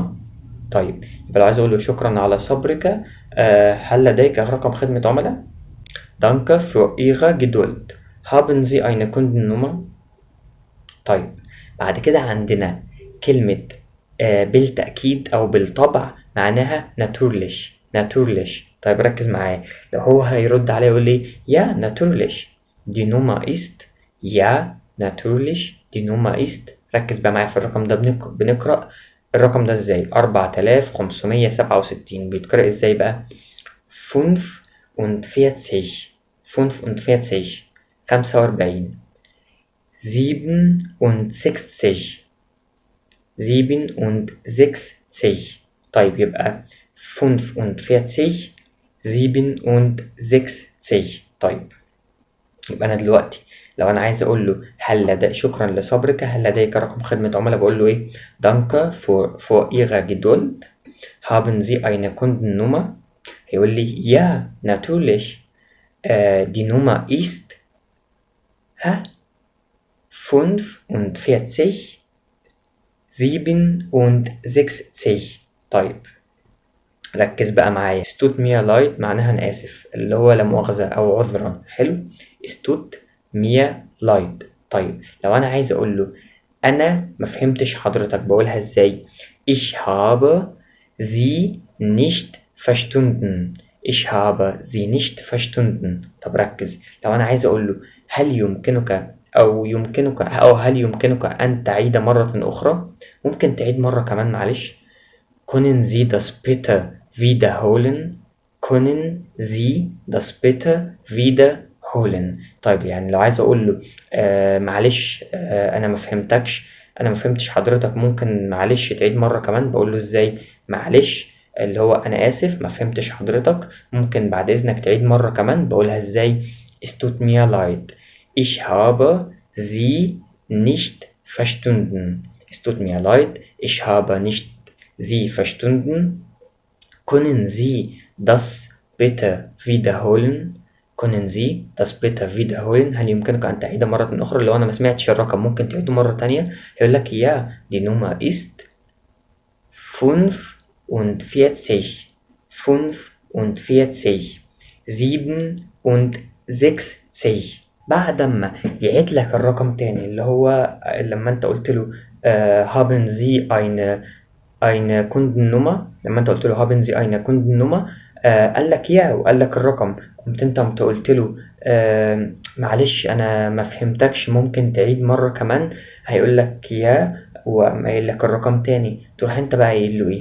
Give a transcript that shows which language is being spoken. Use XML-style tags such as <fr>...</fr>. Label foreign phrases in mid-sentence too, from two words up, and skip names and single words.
<ar>طيب يبقى لو عايز أقول له شكرا على صبرك هل لديك رقم خدمة عملاء،</ar> <de>danke für Ihre Geduld. haben Sie eine Kundennummer.</de> <ar>طيب بعد كده عندنا كلمة بالتأكيد أو بالطبع معناها</ar> <de>natürlich. natürlich.</de> <ar>طيب ركز معايا، لو هو هيرد عليه يقول لي</ar> <de>ja natürlich die Nummer ist. ja natürlich die Nummer ist.</de> <ar>ركز بقى معايا في الرقم ده، بنقرأ الرقم ده ازاي؟ 4567 بيتقرأ ازاي بقى؟ 45 45 45 67 67. طيب يبقى 45 67. طيب يبقى أنا دلوقتي لو أنا عايز أقول له شكرا لصبرك هل لديك رقم خدمة عملاء، بقول له إيه؟</ar> <de>danke für Ihre Geduld. haben Sie eine Kundennummer.</de> <ar>هيقول لي</ar> <de>ja natürlich die Nummer ist</de> <ar>45 67. طيب ركز بقى معايا،</ar> <de>tut mir leid</de> <ar>معناها أنا آسف، اللي هو لا مؤاخذة أو عذرا. حلو،</ar> <de>tut mir leid.</de> <ar>طيب لو أنا عايز أقول له أنا مفهمتش حضرتك بقولها إزاي؟</ar> <de>ich habe Sie nicht verstanden. ich habe Sie nicht verstanden.</de> <ar>طب ركز، لو أنا عايز أقول له هل يمكنك هل يمكنك أن تعيد مرة أخرى، ممكن تعيد مرة كمان معلش.</ar> <de>können Sie das bitte wiederholen. können Sie das bitte wiederholen.</de> <ar>طيب يعني لو عايز أقول له معلش أنا ما فهمتش حضرتك، ممكن معلش تعيد مرة كمان، بقول له إزاي؟ معلش اللي هو أنا آسف ما فهمتش حضرتك، ممكن بعد إذنك تعيد مرة كمان، بقولها إزاي؟</ar> <de>es tut mir leid ich habe Sie nicht verstanden. es tut mir leid ich habe nicht Sie verstanden. können Sie das bitte wiederholen. können Sie das bitte wiederholen.</de> <ar>هل يمكنك أن تعيد مرة أخرى؟ لو أنا ما سمعتش الرقم ممكن تعيده مرة تانية. يقول لك</ar> <de>ja die Nummer ist</de> <ar>45 45 67. بعد ما يعيد لك الرقم تاني، اللي هو لما انت قلت له</ar> <de>haben Sie eine Kundennummer،</de> <ar>لما انت قلت له</ar> <de>haben Sie eine Kundennummer</de> <ar>قال لك يا وقال لك الرقم، قمت انت قلت له معلش انا ما فهمتكش ممكن تعيد مرة كمان، هيقول لك يا وقايل لك الرقم تاني، تروح انت بقى قايل له ايه؟</ar>